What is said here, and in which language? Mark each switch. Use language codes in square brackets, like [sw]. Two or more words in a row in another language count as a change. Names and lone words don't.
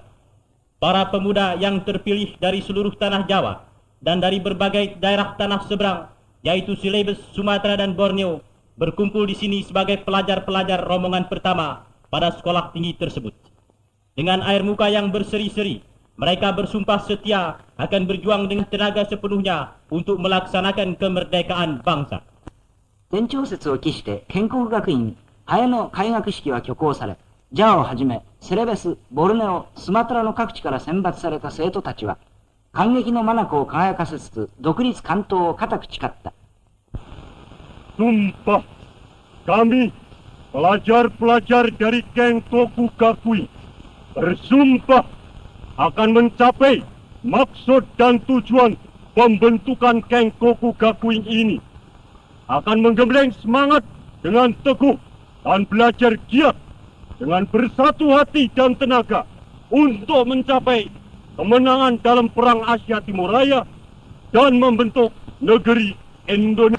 [id] Para pemuda yang terpilih dari seluruh tanah Jawa dan dari berbagai daerah tanah seberang, yaitu Celebes, Sumatera dan Borneo, berkumpul di sini sebagai pelajar-pelajar rombongan pertama pada sekolah tinggi tersebut. Dengan air muka yang berseri-seri, mereka bersumpah setia akan berjuang dengan tenaga sepenuhnya untuk melaksanakan kemerdekaan bangsa. [ja] 天朝節を期して建国学院綾の開学式は挙行され、ジャワをはじめセレベス、ボルネオ、スマトラの各地から選抜された生徒たちは感激の眼を輝かせつつ独立関東を固く誓った。 [id] Sumpah, kami pelajar-pelajar dari Kenkoku Gakuin bersumpah akan mencapai maksud dan tujuan pembentukan Kenkoku Gakuin ini, akan menggembleng semangat dengan teguh dan belajar giat dengan bersatu hati dan tenaga untuk mencapai kemenangan dalam Perang Asia Timur Raya dan membentuk negeri Indonesia.